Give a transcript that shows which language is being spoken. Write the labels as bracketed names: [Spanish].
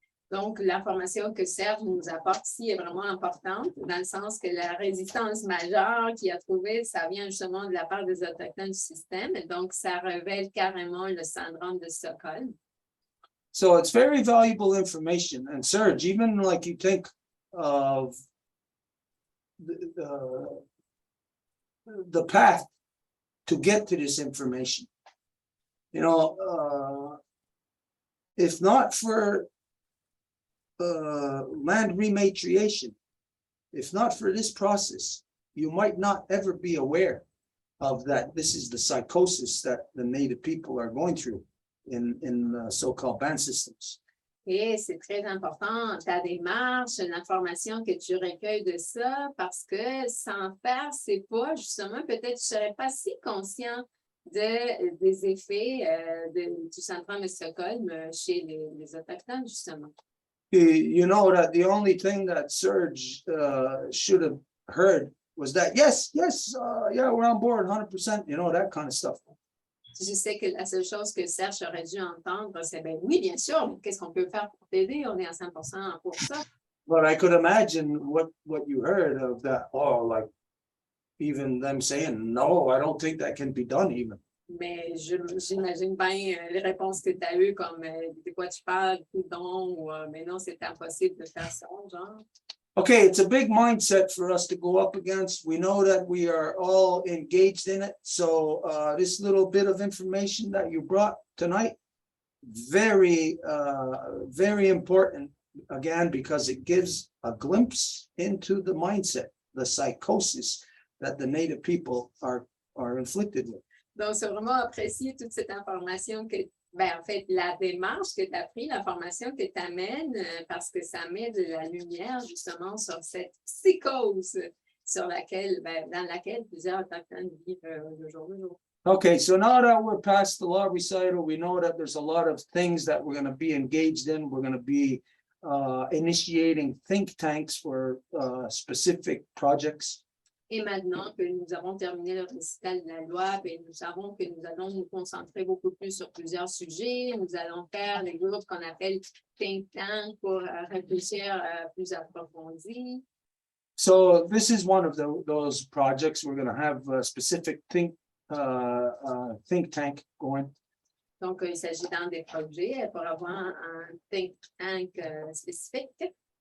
[French] Donc, l'information que Serge nous apporte ici est vraiment importante, dans le sens que la résistance majeure qu'il a trouvée, ça vient justement de la part des Autochtones du système. Et donc, ça révèle carrément le syndrome de Stockholm. [English] So it's very valuable information. And Serge, even like you think of the path to get to this information, you know, if not for land rematriation, if not for this process, you might not ever be aware of that. This is the psychosis that the Native people are going through in so-called band systems. [French] Et c'est très important, ta démarche, l'information que tu recueilles de ça, parce que sans faire, c'est pas justement, peut-être tu ne serais pas si conscient des effets du syndrome de Stockholm chez les Autochtones, justement. [English] You know that the only thing that Serge should have heard was that, yes, yeah, we're on board 100%, you know, that kind of stuff. [French] Je sais que la seule chose que Serge aurait dû entendre, c'est ben oui, bien sûr, qu'est-ce qu'on peut faire pour t'aider? On est à 100% pour ça. [English] But I could imagine what you heard of that, oh, like even them saying, no, I don't think that can be done even. [French] Mais j'imagine bien les réponses que tu as eues, comme de quoi tu parles, coudon, ou mais non, c'est impossible de faire ça, genre. [English] Okay, it's a big mindset for us to go up against. We know that we are all engaged in it. So this little bit of information that you brought tonight, very important, again, because it gives a glimpse into the mindset, the psychosis that the Native people are inflicted with. [French] Donc, c'est vraiment apprécié toute cette information que, ben, en fait, la démarche que tu as pris, l'information que tu amènes, parce que ça met de la lumière justement sur cette psychose sur laquelle, ben, dans laquelle plusieurs Autochtones vivent le jour le jour. [English] Okay, so now that we're past the law recital, we know that there's a lot of things that we're gonna be engaged in. We're gonna be initiating think tanks for specific projects. [French] Et maintenant que nous avons terminé le récital de la loi, ben, nous savons que nous allons nous concentrer beaucoup plus sur plusieurs sujets. Nous allons faire des groupes qu'on appelle think tank pour réfléchir plus approfondi. [English] So this is one of those projects. We're gonna have a specific think tank going. [French] Donc, il s'agit d'un des projets pour avoir un think tank spécifique.